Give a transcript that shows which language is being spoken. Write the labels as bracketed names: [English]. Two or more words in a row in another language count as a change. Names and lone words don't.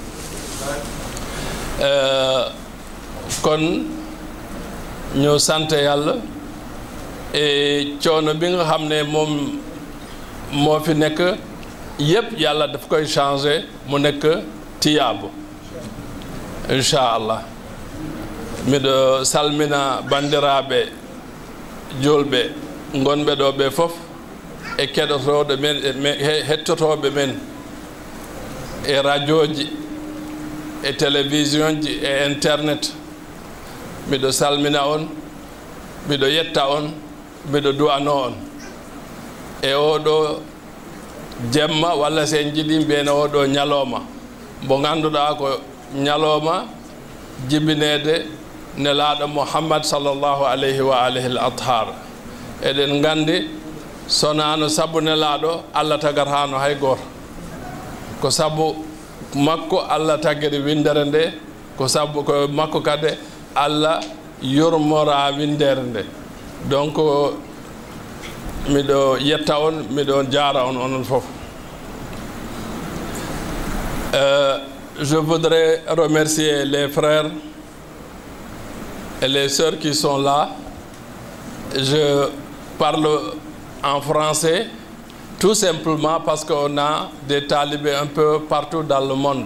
[Wolof] kon ñu sant yàlla coono bi nga xam ne moom moo fi nekk yépp yàlla daf koy changer mu nekk tiyaabu inchallah. [Fula] miɗo salmina bandiraɓe julɓe gonɓe ɗo ɓe fof e keɗotoɗo men hettotoɓe men e radio ji e télévision ji e internet. miɗo salmina on, miɗo yetta on, miɗo du'ano on e oɗo jemma walla sen jiɗi mbiyene oɗo ñalowma mo ganduɗa ko ñalowma jibinede nelaɗo Muhammad [Arabic] صلى الله عليه وعلى آله الأطهار. [Fula] eɗen gandi sonano sabu nelaɗo Allah tagatano hay goto, ko sabu makko Allah taggiri windere nde, ko sabu ko makko kade Allah yurmora windere nde. donc miɗo yetta on, miɗo jara on onon fof. [French] Je voudrais remercier les frères et les sœurs qui sont là. Je parle en français tout simplement parce qu'on a des talibés un peu partout dans le monde.